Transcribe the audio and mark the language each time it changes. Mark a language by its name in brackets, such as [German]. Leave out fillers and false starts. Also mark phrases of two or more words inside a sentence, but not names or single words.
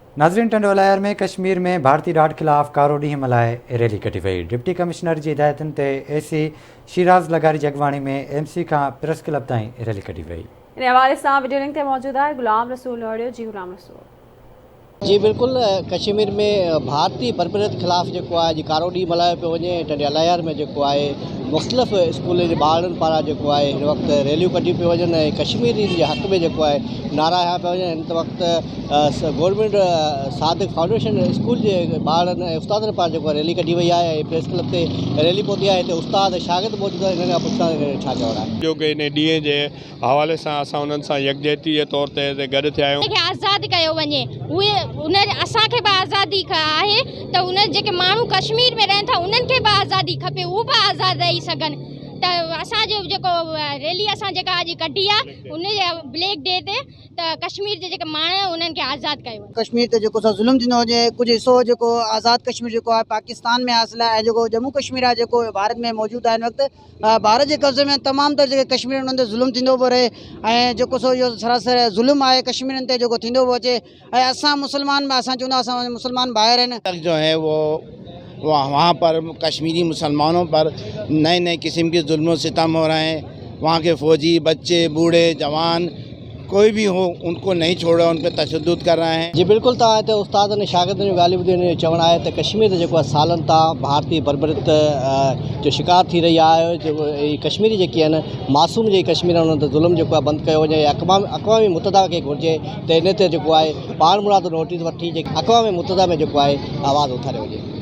[Sindhi] नाज़रीन, टंडोलायर में कश्मीर में भारतीय राड खिलाफ़ कारो ॾींहुं मल्हाए रैली कढी वई। [English] deputy commissioner [Sindhi] जी हिदायतुनि ते एसी शिराज लगारी जगवाणी में एमसी खां प्रेस क्लब ताईं रैली कढी वई। इन हवाले सां [English] video link [Sindhi] ते मौजूद आहे गुलाम रसूल ऑडियो। जी गुलाम रसूल जी बिल्कुल, कश्मीर में भारतीय बर्बरियत खिलाफ़ जो है कारो ॾींहुं मल्हायो पियो वञे। टंडोलायर में जो है मुख़्तलिफ़ स्कूल के ॿारनि पारां जो है हिन वक्त रैलियूं कढी पियो वञनि। कश्मीर के हक़ में जो है नारा हया पिया वञनि। हिन वक्त गवर्नमेंट सादिक फाउंडेशन स्कूल के ॿारनि ऐं उस्तादनि पारां जो रैली कढी वई है। प्रेस क्लब से रैली पहुती है। हिते उस्ताद शागिर्द मौजूद है। हिन खां पुछां छा चवणु आहे जो कि इन ॾींहं जे हवाले सां असां उन्हनि सां यकजहती जे तौर ते गॾु थिया आहियूं। आज़ाद कयो वञे, उहे उन असांखे बि आज़ादी आहे त उन जेके माण्हू कश्मीर में रहनि था उन्हनि खे बि आज़ादी खपे, उहे बि आज़ाद रही सघनि। त असांजो जेको रैली असां जेका अॼु कढी आहे उन जे [English] black day [Sindhi] ते त कश्मीर जे जेके माण्हू उन्हनि खे आज़ाद कयो वञे। कश्मीर ते जेको ज़ुल्म थींदो हुजे, कुछ हिस्सो जेको आज़ाद कश्मीर जेको आहे पाकिस्तान में हासिल आहे, जेको जम्मू कश्मीर आहे जेको भारत में मौजूद आहे। हिन वक्त भारत के कब्जे में तमाम तर जेके कश्मीर उन्हनि ते ज़ुल्म थींदो पियो रहे ऐं जेको सो इहो सरासर ज़ुल्म आहे कश्मीरनि ते जेको थींदो पियो अचे। ऐं असां मुसलमान असां चवंदा असां मुसलमान भाइर आहिनि [Urdu] جو ہے وہ وہاں پر کشمیری مسلمانوں پر نئے نئے قسم کے ظلم ستم ہو رہے ہیں. وہاں کے فوجی، بچے، بوڑھے، جوان کوئی بھی ہو ان کو نہیں چھوڑ رہا، ان پر تشدد کر رہے ہیں. [Sindhi] जी बिल्कुल, तव्हां हिते उस्ताद ने शागिर्दनि जो ॻाल्हियूं ॿुधियूं। चवणु आहे त कश्मीर ते जेको आहे सालनि तां भारतीय बर्बरियत जो शिकार थी रही आहे। जो कश्मीरी जेकी आहिनि मासूम जेकी कश्मीर उन्हनि ते ज़ुल्म जेको आहे बंदि कयो वञे। अक़वामी मुतहदा खे घुरिजे त इन ते जेको आहे पाण मुराद नोटिस वठी जेकी अक़वामी मुतहदा में जेको आहे आवाज़ु उथारे वञे।